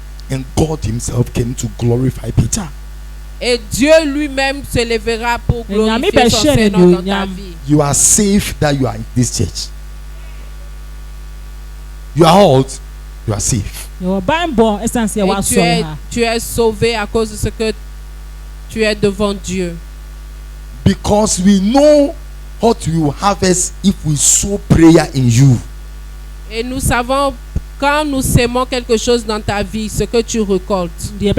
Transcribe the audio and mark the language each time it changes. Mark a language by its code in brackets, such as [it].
[en] And God himself came to glorify Peter. [fr] Et Dieu lui-même se lèvera pour glorifier son Seigneur dans ta vie. [en] You are safe that you are in this church. You are hot, you are safe. [fr] Et tu es sauvé à cause de ce que tu es devant Dieu. [en] Because we know what we will harvest if we sow prayer in you. [fr] Et nous savons quand nous sémons quelque chose dans ta vie, ce que tu récoltes.